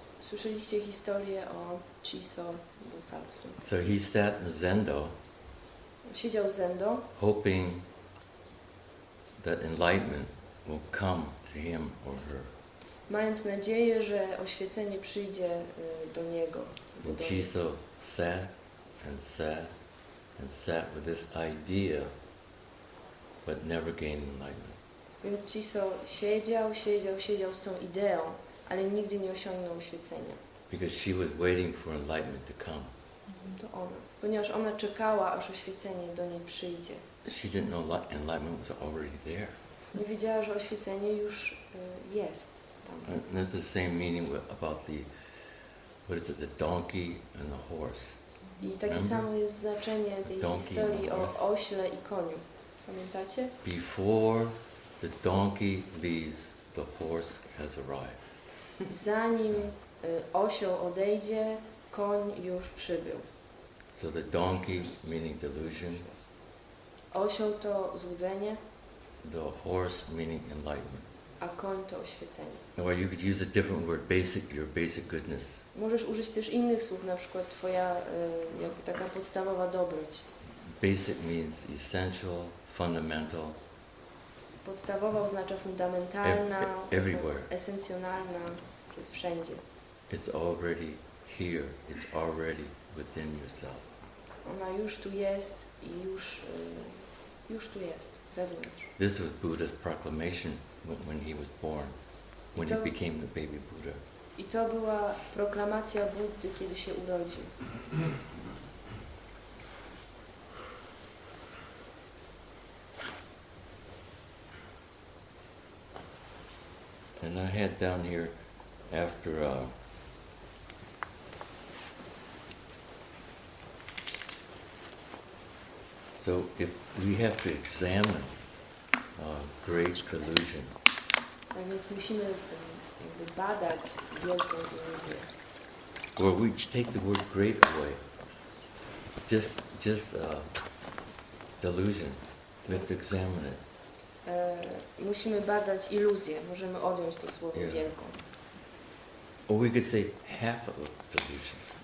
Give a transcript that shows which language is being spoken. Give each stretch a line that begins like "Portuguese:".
Polish: Słyszeliście historię o Chiso Bosatsu.
English: So he sat in Zendo,
Polish: siedział w Zendo,
English: hoping that enlightenment will come to him or her.
Polish: Mając nadzieję, że oświecenie przyjdzie do niego.
English: And Chiso sat and sat and sat with this idea, but never gained enlightenment.
Polish: Więc Chiso siedział z tą ideą, ale nigdy nie osiągnął oświecenia.
English: Because she was waiting for enlightenment to come.
Polish: To ona. Ponieważ ona czekała, aż oświecenie do niej przyjdzie.
English: She didn't know enlightenment was already there.
Polish: Nie wiedziała, że oświecenie już jest tam.
English: And that's the same meaning about the donkey and the horse.
Polish: I takie samo jest znaczenie tej historii o ośle i koniu. Pamiętacie?
English: Before the donkey leaves, the horse has arrived.
Polish: Zanim osioł odejdzie, koń już przybył.
English: So the donkey meaning delusion.
Polish: Osioł to złudzenie.
English: The horse meaning enlightenment.
Polish: A koń to oświecenie.
English: Or you could use a different word, your basic goodness.
Polish: Możesz użyć też innych słów, na przykład twoja taka podstawowa dobroć.
English: Basic means essential, fundamental.
Polish: Podstawowa oznacza fundamentalna,
English: everywhere.
Polish: Esencjonalna, to jest wszędzie.
English: It's already here. It's already within yourself.
Polish: Ona już tu jest i już tu jest, wewnątrz.
English: This was Buddha's proclamation when he was born. when he became the baby Buddha.
Polish: I to była proklamacja Buddy, kiedy się urodził.
English: And I had down here after so if we have to examine great delusion,
Polish: Tak więc musimy jakby badać wielką iluzję.
English: or we take the word great away, just delusion. We have to examine it.
Polish: Musimy badać iluzję. Możemy odjąć to słowo
English: Yeah.
Polish: wielką.
English: Or we could say half of delusion,